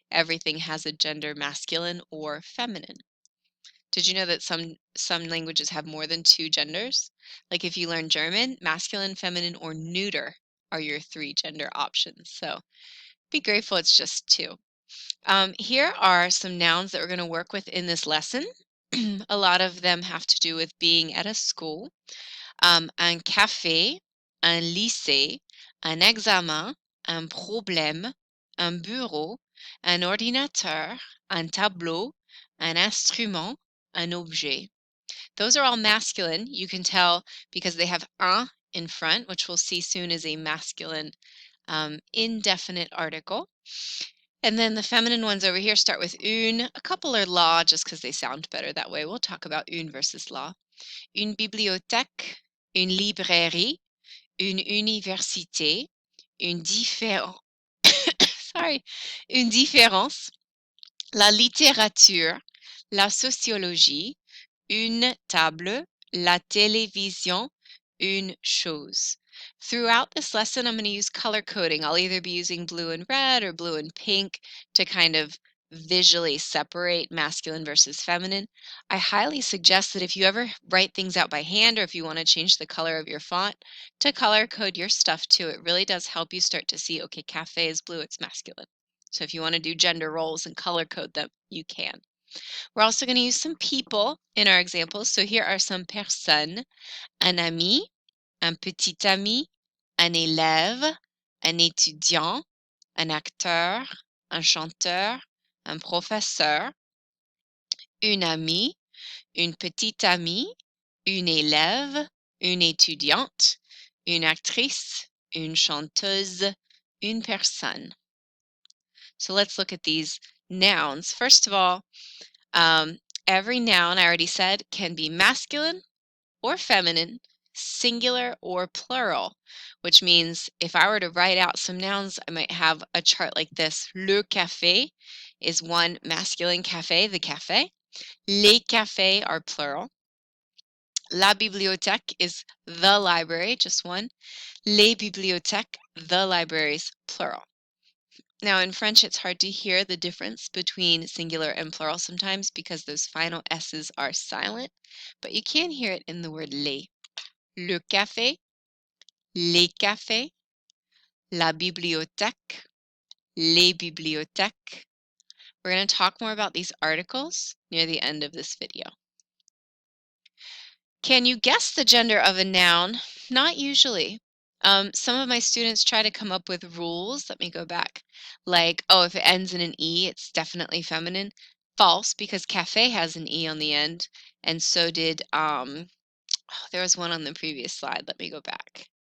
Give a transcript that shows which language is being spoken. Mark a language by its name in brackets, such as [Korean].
[English] Everything has a gender, masculine or feminine. Did you know that some languages have more than two genders? Like if you learn German, masculine, feminine, or neuter are your three gender options. So be grateful it's just two. Here are some nouns that we're going to work with in this lesson. A lot of them have to do with being at a school. [French] Un café, un lycée, un examen, un problème, un bureau, un ordinateur, un tableau, un instrument, un objet. [English] Those are all masculine. You can tell because they have un in front, which we'll see soon is a masculine indefinite article. And then the feminine ones over here start with une. A couple are la just because they sound better that way. We'll talk about une versus la. [French] Une bibliothèque, une librairie, une université, une [English] sorry, [French] une différence, la littérature, la sociologie, une table, la télévision, une chose. [English] Throughout this lesson, I'm going to use color coding. I'll either be using blue and red or blue and pink to kind of visually separate masculine versus feminine. I highly suggest that if you ever write things out by hand or if you want to change the color of your font, to color code your stuff too. It really does help you start to see, okay, cafe is blue, it's masculine. So if you want to do gender roles and color code them, you can. We're also going to use some people in our examples. So here are some [French] personnes: un ami, un petit ami, un élève, un étudiant, un acteur, un chanteur, un professeur, une amie, une petite amie, une élève, une étudiante, une actrice, une chanteuse, une personne. [English] So let's look at these nouns. First of all, every noun, I already said, can be masculine or feminine, singular or plural, which means if I were to write out some nouns, I might have a chart like this. Le café is one masculine café, the café. Les cafés are plural. La bibliothèque is the library, just one. Les bibliothèques, the libraries, plural. Now, in French, it's hard to hear the difference between singular and plural sometimes because those final S's are silent, but you can hear it in the word les. [French] Le café, les cafés, la bibliothèque, les bibliothèques. [English] We're going to talk more about these articles near the end of this video. Can you guess the gender of a noun? Not usually. Some of my students try to come up with rules. Let me go back. Like, oh, if it ends in an E, it's definitely feminine. False, because cafe has an E on the end, and so did, there was one on the previous slide. Let me go back.